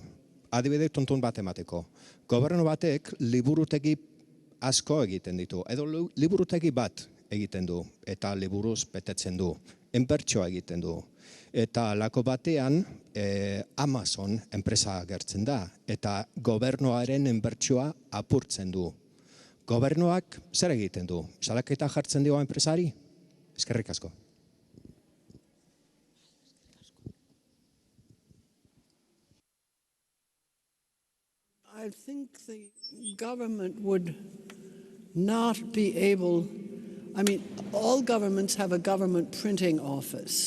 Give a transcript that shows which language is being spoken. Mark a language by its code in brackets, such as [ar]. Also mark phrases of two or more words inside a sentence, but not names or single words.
[eu] Adibide tuntun bat emateko. Gobernu batek liburutegi asko egiten ditu, edo liburutegi bat egiten du, eta liburuz betetzen du, inbertsioa egiten du. Eta lako batean Amazon enpresa agertzen da, eta gobernuaren inbertsioa apurtzen du. Gobernuak zer egiten du? Salaketa jartzen dio enpresari? Eskerrik asko. [en] I think the government would not be able, I mean, all governments have a government printing office.